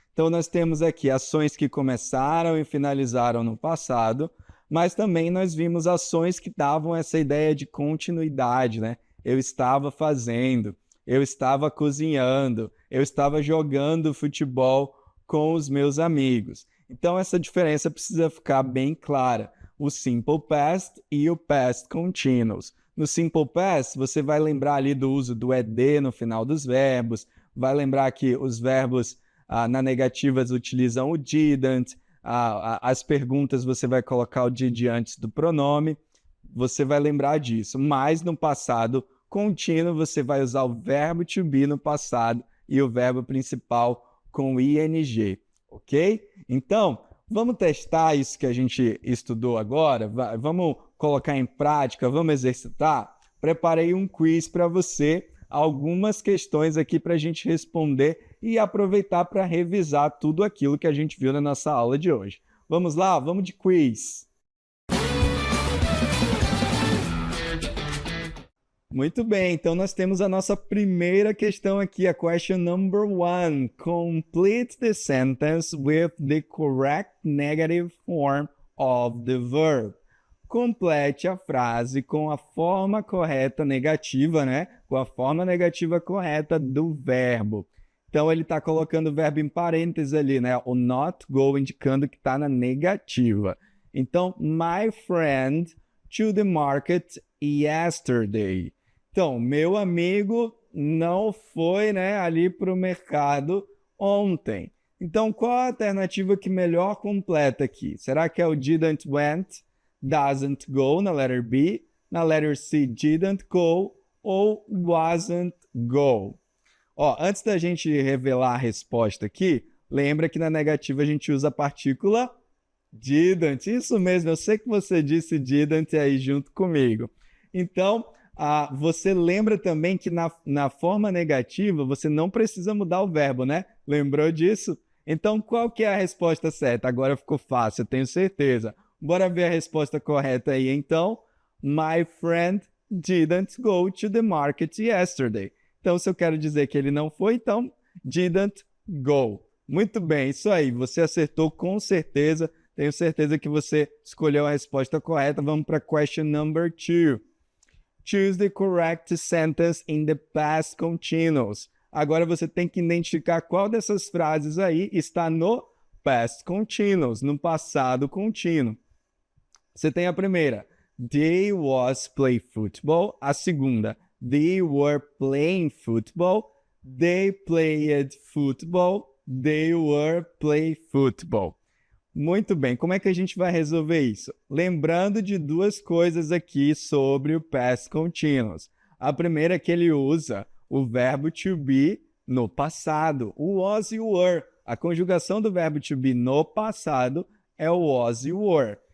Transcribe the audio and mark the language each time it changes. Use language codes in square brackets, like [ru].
[pt] Então, nós temos aqui ações que começaram e finalizaram no passado, mas também nós vimos ações que davam essa ideia de continuidade, né? Eu estava fazendo, eu estava cozinhando, eu estava jogando futebol com os meus amigos. Então, essa diferença precisa ficar bem clara. O simple past e o past continuous. No simple past, você vai lembrar ali do uso do ed no final dos verbos, vai lembrar que os verbos na negativas utilizam o didn't, as perguntas você vai colocar o did antes do pronome. você vai lembrar disso. Mas no passado contínuo, você vai usar o verbo to be no passado e o verbo principal com ing, ok? Então, vamos testar isso que a gente estudou agora? Vamos colocar em prática, vamos exercitar? Preparei um quiz para você, algumas questões aqui para a gente responder e aproveitar para revisar tudo aquilo que a gente viu na nossa aula de hoje. Vamos lá? Vamos de quiz! Muito bem, então nós temos a nossa primeira questão aqui, a [en] question number 1. Complete the sentence with the correct negative form of the verb. [pt] Complete a frase com a forma correta negativa, né? Com a forma negativa correta do verbo. Então, ele está colocando o verbo em parênteses ali, né? O not go, indicando que está na negativa. Então, [en] my friend to the market yesterday. [pt] Então, meu amigo não foi, né, ali para o mercado ontem. Então, qual a alternativa que melhor completa aqui? Será que é o [en] didn't went, doesn't go [pt] na letter B, na letter C [en] didn't go [pt] ou [en] wasn't go? [pt] Ó, antes da gente revelar a resposta aqui, lembra que na negativa a gente usa a partícula didn't. Isso mesmo, eu sei que você disse didn't aí junto comigo. Então, você lembra também que na forma negativa você não precisa mudar o verbo, né? Lembrou disso? Então, qual que é a resposta certa? Agora ficou fácil, eu tenho certeza. Bora ver a resposta correta aí, então. [en] My friend didn't go to the market yesterday. [pt] Então, se eu quero dizer que ele não foi, então, [en] didn't go. [pt] Muito bem, isso aí. Você acertou com certeza. Tenho certeza que você escolheu a resposta correta. Vamos para a [en] question number 2. Choose the correct sentence in the past continuous. [pt] Agora você tem que identificar qual dessas frases aí está no past continuous, no passado contínuo. Você tem a primeira, [en] they was play football. [pt] A segunda, [en] they were playing football. They played football. They were play football. [pt] Muito bem, como é que a gente vai resolver isso? Lembrando de duas coisas aqui sobre o past continuous. A primeira é que ele usa o verbo to be no passado, o was e o were. A conjugação do verbo to be no passado é o was e o were.